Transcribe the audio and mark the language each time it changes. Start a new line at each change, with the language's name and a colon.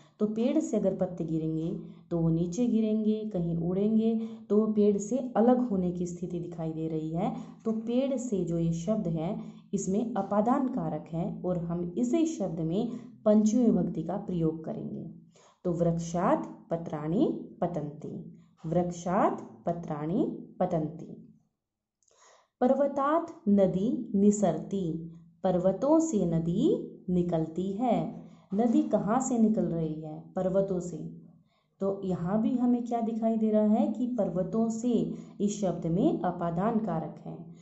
Hindi: तो पेड़ से अगर पत्ते गिरेंगे तो वो नीचे गिरेंगे, कहीं उड़ेंगे, तो वो पेड़ से अलग होने की स्थिति दिखाई दे रही है। तो पेड़ से जो ये शब्द है इसमें अपादान कारक है और हम इसी शब्द में पंचमी विभक्ति का प्रयोग करेंगे।
Sanskrit: तो वृक्षात पत्राणि पतन्ति, वृक्षात पत्राणि पतन्ति। पर्वतात नदी निसरती,
Hindi: पर्वतों से नदी निकलती है। नदी कहाँ से निकल रही है? पर्वतों से। तो यहाँ भी हमें क्या दिखाई दे रहा है कि पर्वतों से इस शब्द में अपादान कारक है।